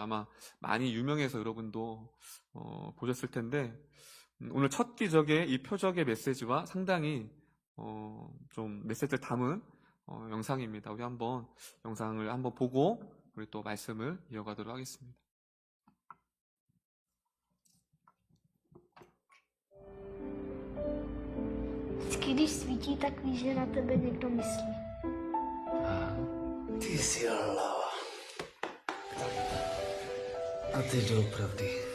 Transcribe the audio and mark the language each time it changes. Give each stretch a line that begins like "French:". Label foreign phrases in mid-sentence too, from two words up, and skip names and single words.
Korean: 아마 많이 유명해서 여러분도 보셨을 텐데 오늘 첫 기적의 이 표적의 메시지와 상당히 좀 메시지를 담은 영상입니다. 우리 한번 영상을 한번 보고 우리 또 말씀을 이어가도록 하겠습니다.
Czech: Vždycky, když svítí, tak víš, že na tebe někdo myslí. Ty jsi lava. A ty doopravdy.